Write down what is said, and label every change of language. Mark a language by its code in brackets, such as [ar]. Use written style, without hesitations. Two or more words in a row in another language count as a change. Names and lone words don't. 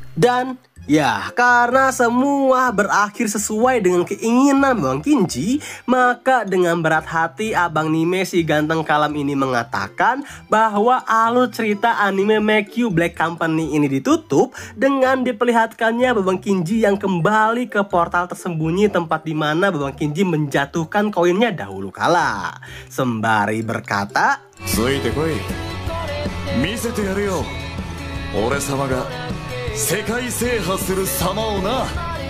[id] Dan ya, karena semua berakhir sesuai dengan keinginan Babang Kinji, maka dengan berat hati Abang Nime si ganteng kalam ini mengatakan bahwa alur cerita anime MQ Black Company ini ditutup dengan diperlihatkannya Babang Kinji yang kembali ke portal tersembunyi tempat di mana Babang Kinji menjatuhkan koinnya dahulu kala. Sembari berkata, [ja] "ついて来い、見せてやるよ. 俺様が世界制覇する様をな。